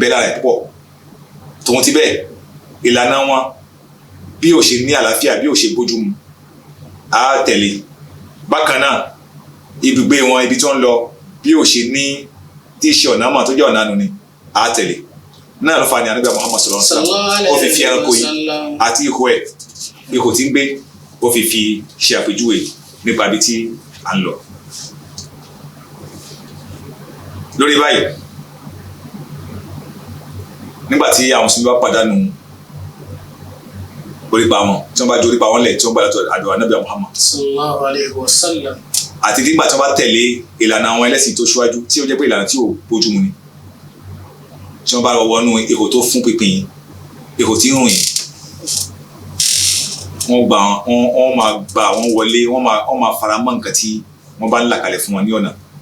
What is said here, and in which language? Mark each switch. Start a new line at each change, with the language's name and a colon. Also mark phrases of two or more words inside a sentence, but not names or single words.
Yoruba: bẹ lára ẹ̀ púpọ̀ tòun ti bẹ́ẹ̀ ìlànà wọn bí ò ṣe ní àlàáfíà bí ò ṣe bójú mu á tẹ̀lé bákan náà ibùgbé wọn ibi tí wọ́n lọ bí ò ṣe ní tí í ṣe ọ̀nà àmọ́ tó jẹ́ ọ̀nà àánú ni á tẹ̀lé náà ló fa ní Ànábì Muhammad
Arabic: صلى الله عليه وسلم
Yoruba: ó fi fi ẹranko yìí àti ihò ẹ̀ ihò tí ń gbé ó fi ṣe àpèjúwe nípa ibi tí à ń lọ. lórí báyìí nígbà tí àwọn mùsùlùmí bá pàdánù orípa wọn tí wọ́n bá jó orípa wọn lẹ̀ tí wọ́n bá látọ̀ àdó Ànábì Muhammad
Arabic: صلى الله عليه وسلم
Yoruba: àti nígbà tí wọ́n bá tẹ̀lé ìlànà àwọn ẹlẹ́sìn tó ṣíwájú tí ó jẹ́ pé ìlànà tí ò bójúmu ni tí wọ́n bá lọ wọnú ihò tó fún pínpín yìí ihò tí ń rùn yìí wọ́n máa gbà wọ́n wọlé wọ́n máa fara mọ́ nǹkan tí wọ́n bá ń là kalẹ̀ fún wọn ní ọ̀nà.